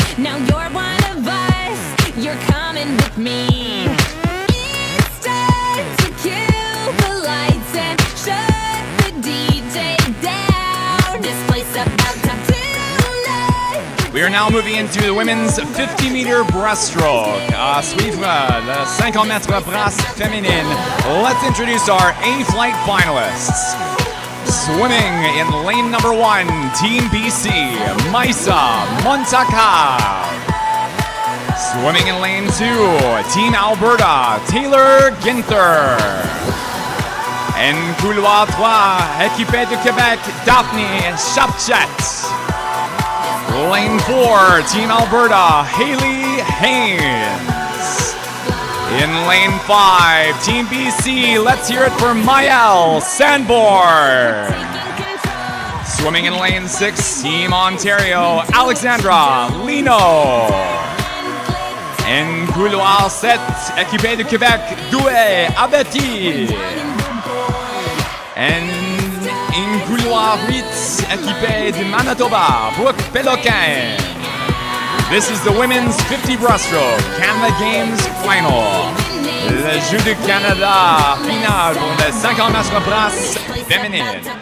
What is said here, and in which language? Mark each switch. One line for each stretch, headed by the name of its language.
English: Now you're one of us, you're coming with me. It's time to kill the lights and shut the DJ down. This place about to tonight. We are now moving into the women's 50-meter breaststroke.
French: À suivre le 50 mètres brasse féminine.
English: Let's introduce our A-flight finalists. Swimming in lane number 1, Team BC, Maisa Montaka. Swimming in lane 2, Team Alberta, Taylor Ginther.
French: En couloir 3, équipée de Québec, Daphne Chapchet.
English: Lane 4, Team Alberta, Haley Haynes. In lane 5, Team BC, let's hear it for Maëlle Sanborn. Swimming in lane 6, Team Ontario, Alexandra Lino.
French: En couloir 7, équipée de Québec, Douai Abeti. En couloir 8, équipée de Manitoba, Brooke Péloquin.
English: This is the women's 50 breaststroke Canada Games final.
French: Le jeu du Canada final pour le 50 mètres brasse féminine.